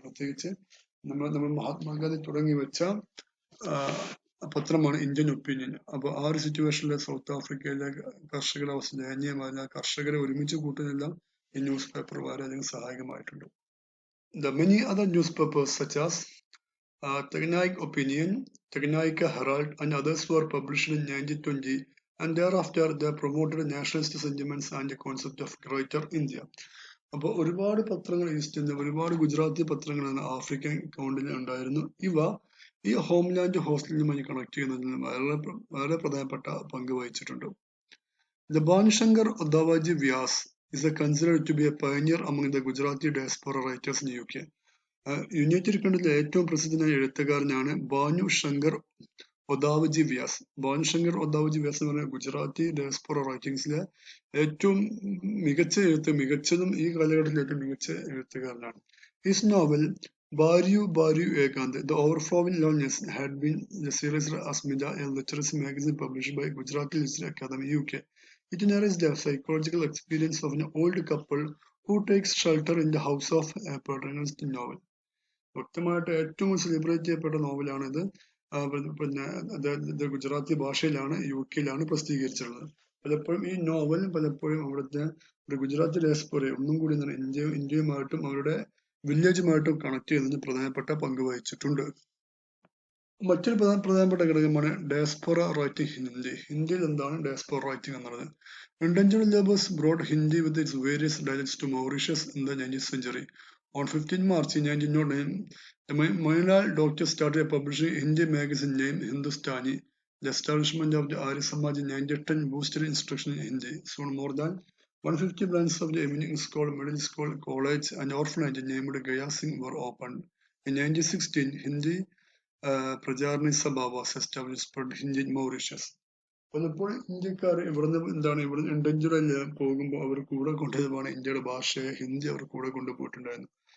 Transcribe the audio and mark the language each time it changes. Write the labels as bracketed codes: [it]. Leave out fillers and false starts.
[ml] പ്രത്യേകിച്ച് നമ്മൾ മഹാത്മാഗാന്ധി തുടങ്ങി വെച്ച പത്രമാണ് ഇന്ത്യൻ ഒപ്പീനിയൻ. അപ്പൊ ആ ഒരു സിറ്റുവേഷനിലെ സൗത്ത് ആഫ്രിക്കയിലെ കർഷകരുടെ അവസ്ഥ ദയനീയമായ കർഷകരെ ഒരുമിച്ച് കൂട്ടുന്നതെല്ലാം ഈ ന്യൂസ് പേപ്പർ വളരെയധികം സഹായകമായിട്ടുണ്ട്. [en] The many other newspapers such as Tegnaic Opinion, Tegnaika Herald and others were published in 1920 and thereafter they promoted nationalist sentiments and the concept of Greater India. [ml] അപ്പോൾ ഒരുപാട് പത്രങ്ങൾ ഈസ്റ്റ് ഇന്ത്യ, ഒരുപാട് Gujarati പത്രങ്ങളാണ് African കൗണ്ടിൽ ഉണ്ടായിരുന്നു. ഇവ ഈ homeland ഹോസ്റ്റലുമായി connect ചെയ്യുന്നതിന് വളരെ പ്രധാനപ്പെട്ട പങ്ക് വഹിച്ചിട്ടുണ്ട്. The Bhanusankar Uddavaji Vyas [en] is considered to be a pioneer among the Gujarati diaspora writers in UK. [ml] United കിങ്ഡത്തിലെ ഏറ്റവും പ്രസിദ്ധനായ എഴുത്തുകാരനാണ് ഭാനു ശങ്കർ ഒദാവജി വ്യാസ്. ഭാനുശങ്കർ ഒദാവജി വ്യാസ് എന്ന് പറഞ്ഞ ഗുജറാത്തി ഡയസ്പോറ റൈറ്റിംഗ്സിലെ ഏറ്റവും മികച്ചതും ഈ കാലഘട്ടത്തിലെ ഏറ്റവും മികച്ച എഴുത്തുകാരനാണ്. [en] His novel Baryu Ekant, The Overflowing Loneliness, had been the series Asmita, a literacy magazine published by Gujarati Literary Academy, UK. It narrates the psychological experience of an old couple who takes shelter in the house of a protagonist novel. [ml] വ്യക്തമായിട്ട് ഏറ്റവും celebrate ചെയ്യപ്പെട്ട നോവലാണിത്. പിന്നെ ഗുജറാത്തി ഭാഷയിലാണ് UK-യിലാണ് പ്രസിദ്ധീകരിച്ചിട്ടുള്ളത്. പലപ്പോഴും ഈ novel പലപ്പോഴും അവിടുത്തെ ഒരു ഗുജറാത്തി ഡയസ്പോറയെ ഒന്നും കൂടി ഇന്ത്യയുമായിട്ടും അവരുടെ വില്ലേജുമായിട്ടും കണക്ട് ചെയ്യുന്നതിന് പ്രധാനപ്പെട്ട പങ്ക് വഹിച്ചിട്ടുണ്ട്. മറ്റൊരു പ്രധാനപ്പെട്ട ഘടകമാണ് ഡയസ്പോറ റൈറ്റിംഗ് ഹിന്ദി. ഹിന്ദിയിൽ എന്താണ് ഡയസ്പോറ റൈറ്റിംഗ് എന്നുള്ളത്? [en] Indentured laborers brought Hindi with its various dialects to Mauritius in the 19th century. On 15 March 1909, the Mayalal doctors started publishing a Hindi magazine named Hindustani. The establishment of the Arya Samaj in 1910 boosted instruction in Hindi. Soon more than 150 branches of the evening school, middle school, college, and orphanage named Gaya Singh were opened. In 1916, Hindi Prajarni Sabha was established for Hindi in Mauritius. [ml] പലപ്പോഴും ഇന്ത്യക്കാർ ഇവിടുന്ന് ഇൻഡഞ്ചറിൽ പോകുമ്പോൾ അവർ കൂടെ കൊണ്ടുപോകുന്ന ഇന്ത്യയുടെ ഭാഷയെ ഹിന്ദി അവർ കൂടെ കൊണ്ടുപോയിട്ടുണ്ടായിരുന്നു.